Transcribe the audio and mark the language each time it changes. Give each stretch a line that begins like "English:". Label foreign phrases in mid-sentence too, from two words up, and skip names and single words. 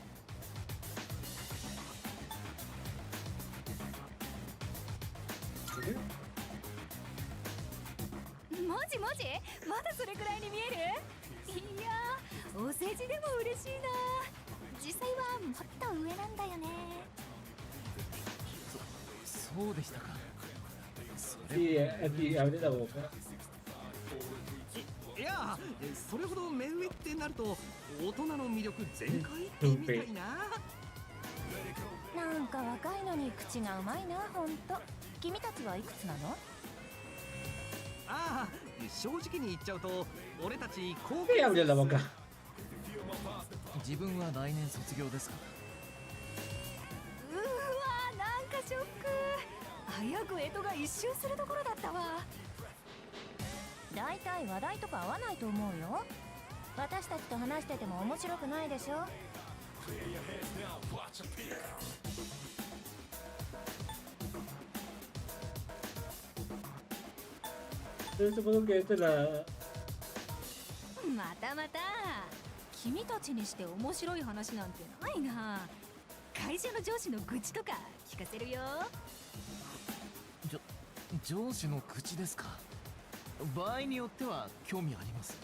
Japanese: マジマジ？まだそれくらいに見える？いやー、お世辞でも嬉しいな。実際はもっと上なんだよね。そうでしたか。
Spanish: Sí, aquí abre la boca.
Japanese: いや、それほど目上ってなると大人の魅力全開ってみたいな。なんか若いのに口がうまいな、ほんと。君たちはいくつなの？ああ、正直に言っちゃうと俺たち高校
Spanish: Sí, abre la boca.
Japanese: 自分は来年卒業ですが。うわ、なんかショック。早く干支が一周するところだったわ。だいたい話題とか合わないと思うよ。私たちと話してても面白くないでしょ。
Spanish: Yo supongo que esta es la.
Japanese: またまた。君たちにして面白い話なんてないな。会社の上司の愚痴とか聞かせるよ。上司の口ですか？場合によっては興味あります。